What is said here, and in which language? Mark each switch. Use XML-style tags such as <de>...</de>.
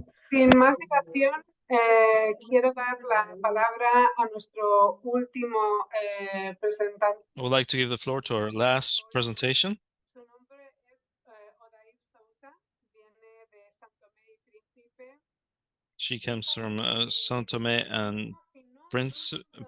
<es>Sin más dilación, quiero dar la palabra a nuestro último presentante.</es> <en>I would like to give the floor to our last presentation.</en> <es>Su nombre es Odair Sousa, viene de San Tomé y Príncipe.</es> <en>She comes from São Tomé and Príncipe.</en>